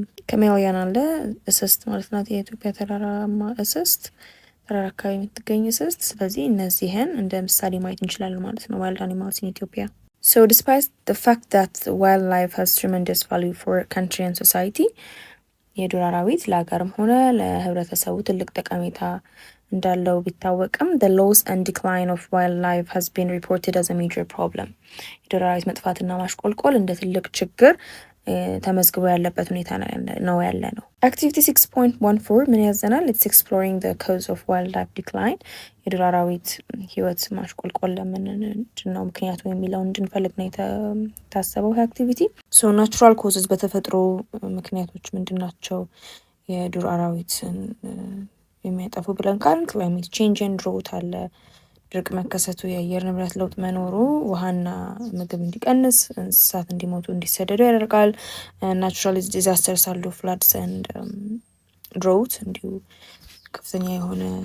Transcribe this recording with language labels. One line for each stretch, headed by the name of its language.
Amharic: ከሜሊያን አለ፣ እስስት ማለት ናት፣ የኢትዮጵያ ተራራማ እስስት፣ ተራራ አካባቢ የምትገኝ እስስት። ስለዚህ እነዚህን እንደ ምሳሌ ማየት እንችላለን ማለት ነው፣
English: ዋይልድ አኒማልስ ኢን ኢትዮጵያ። So despite the fact that wildlife has tremendous value for country and society,
Amharic: የዱር አራዊት ለሀገርም ሆነ ለህብረተሰቡ ትልቅ ጠቀሜታ እንዳለው ቢታወቅም
English: the loss and decline of wildlife has been reported as a major problem.
Amharic: የዱር አራዊት መጥፋትና ማሽቆልቆል እንደ ትልቅ ችግር ተመዝግቦ ያለበት ሁኔታ ነው ያለ ነው። አክቲቪቲ 6.14 ምን ያዘናል?
English: It's exploring the cause of wildlife decline.
Amharic: የዱር አራዊት ህይወት ማሽቆልቆል ለምንድን ነው ምክንያቱ የሚለውን እንድንፈልግ ነው የታሰበው አክቲቪቲ።
English: ሶ ናቹራል ኮዝስ
Amharic: በተፈጥሮ ምክንያቶች ምንድን ናቸው የዱር አራዊትን የሚያጠፉ ብለን ካልን
English: ክላይሜት ቼንጅ ኤንድ ድሮት
Amharic: አለ፣ ድርቅ መከሰቱ፣ የአየር ንብረት ለውጥ መኖሩ ውሃና ምግብ እንዲቀንስ፣ እንስሳት እንዲሞቱ እንዲሰደዱ ያደርጋል።
English: ናቹራል ዲዛስተርስ
Amharic: አሉ፣
English: ፍላድስ ኤንድ ድሮት፣
Amharic: እንዲሁ ከፍተኛ የሆነ